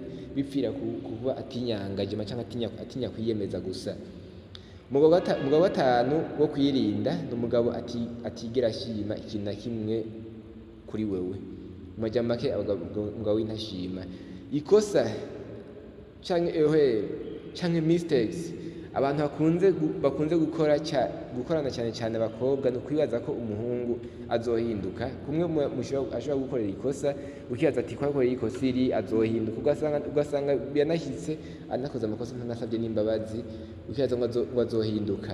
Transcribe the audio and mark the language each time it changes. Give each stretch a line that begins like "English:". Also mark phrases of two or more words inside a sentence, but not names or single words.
Kinyarwanda: Bipfira kuba atinyangajema cyangwa atinya kwiyemeza gusa. Umugabo gatanu wo kwirinda ni umugabo atigera ashima ikintu na kimwe kuri wewe. Mu majambo make umugabo w'intashima.
Rundi: Ikosa canke mistakes abantu bakunze gukorana cyane abakobwa, no kwibaza ko umuhungu azohinduka. Kumwe ashobora gukorera ikosa, ukibaza ati kwakorera ikosa iri azohinduka, ugasanga biranashyitse anakoze amakosa ntanasabye n'imbabazi, ukibaza ngo azohinduka.